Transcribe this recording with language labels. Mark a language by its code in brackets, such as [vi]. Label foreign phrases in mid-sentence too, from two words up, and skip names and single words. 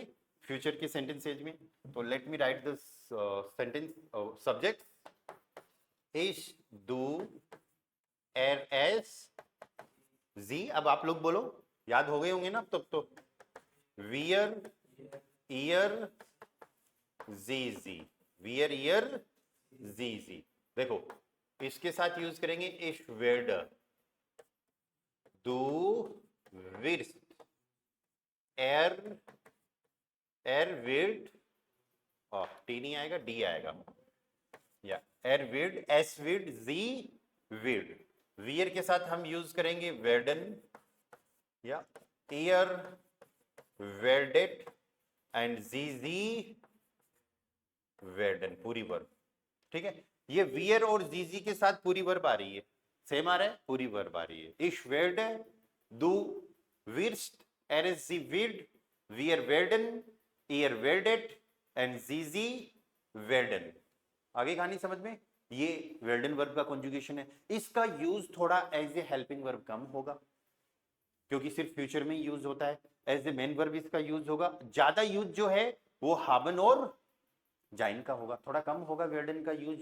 [hi] फ्यूचर के सेंटेंसेज में। [en] तो let me write this sentence subject is [de] du er es sie. [hi] अब आप लोग बोलो, याद हो गए होंगे ना तब तो। [de] wir ihr sie Sie, wir ihr sie Sie. [hi] देखो इसके साथ यूज करेंगे [de] ich werde du wirst er wird [hi] टी नहीं आएगा, डी आएगा, या [de] er wird es wird sie wird। [hi] वियर के साथ हम यूज करेंगे werden या [de] ihr werdet [hi] एंड [de] sie werden, [hi] पूरी वर्ब, ठीक है। ये वियर और जीजी के साथ पूरी वर्ब आ रही है, सेम आ रहा है, पूरी वर्ब आ रही है। [de] ich werde du wirst er sie wird wir werden ihr werdet एंड sie werden। [hi] आगे कहानी समझ में? ये werden वर्ब का कॉन्जुगेशन है। इसका यूज थोड़ा [en] as a helping verb [hi] कम होगा, क्योंकि सिर्फ फ्यूचर में यूज होता है। [en] as a main verb [hi] इसका यूज होगा। ज्यादा यूज जो है वो हाबन और जाइन का होगा, थोड़ा कम होगा वेर्डन का यूज।